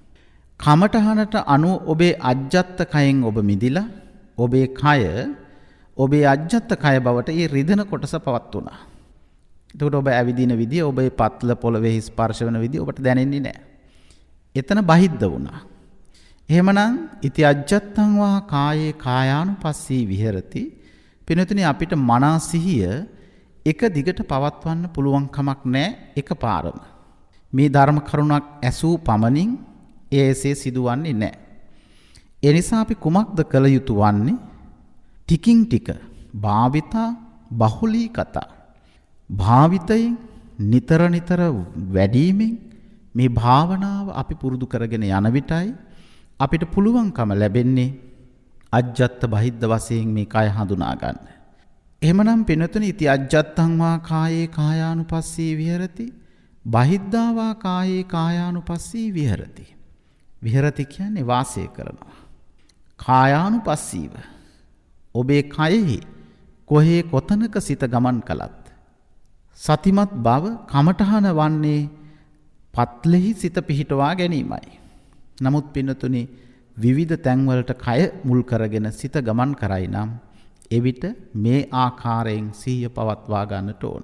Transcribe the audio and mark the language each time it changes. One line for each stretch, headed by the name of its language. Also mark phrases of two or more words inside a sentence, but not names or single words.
Sinhala: කමඨහනට අනුව ඔබේ අජ්ජත් කයෙන් ඔබ මිදිලා ඔබේ කය ඔබේ අජ්ජත් කය බවට ඒ රිදෙන කොටස පවත්වුණා. එතකොට ඔබ ඇවිදින විදිය ඔබේ පත්ල පොළවේ ස්පර්ශ වෙන විදිය ඔබට දැනෙන්නේ නැහැ. එතන බහිද්ද වුණා.
Pali: එහෙමනම් ඉති අජ්ජත්තං වා කායේ කායානුපස්සී විහෙරති.
Sinhala: පිනතුනි අපිට මනා සිහිය එක දිගට පවත්වන්න පුළුවන් කමක් නැහැ එකපාරම. මේ ධර්ම කරුණක් ඇසූ පමණින් එසේ සිදුවන්නේ නැහැ. ඒ නිසා අපි කුමක්ද කළ යුතු වන්නේ? ටිකින් ටික
Pali: භාවිතා බහුලී කතා.
Sinhala: භාවිතයෙන් නිතර නිතර වැඩිමින් මේ භාවනාව අපි පුරුදු කරගෙන යන විටයි අපිට පුළුවන්කම ලැබෙන්නේ
Pali: අජ්ජත් බහිද්ද
Sinhala: වශයෙන් මේ කය හඳුනා ගන්න. එහෙමනම් පිනතුනි
Pali: ඉති අජ්ජත්තං වා කායේ කායානුපස්සී විහෙරති බහිද්දා වා කායේ කායානුපස්සී විහෙරති.
Sinhala: විහෙරති කියන්නේ වාසය කරනවා. කායානුපස්සීව ඔබේ කයෙහි කොහේ කොතනක සිත ගමන් කළත් සතිමත් බව කමඨහන වන්නේ පත්ලෙහි සිත පිහිටවා ගැනීමයි. නමුත් පින්නතුනි විවිධ තැන්වලට කය මුල් කරගෙන සිත ගමන් කරයි නම් එවිට මේ ආකාරයෙන් සිහිය පවත්වා ගන්නට ඕන.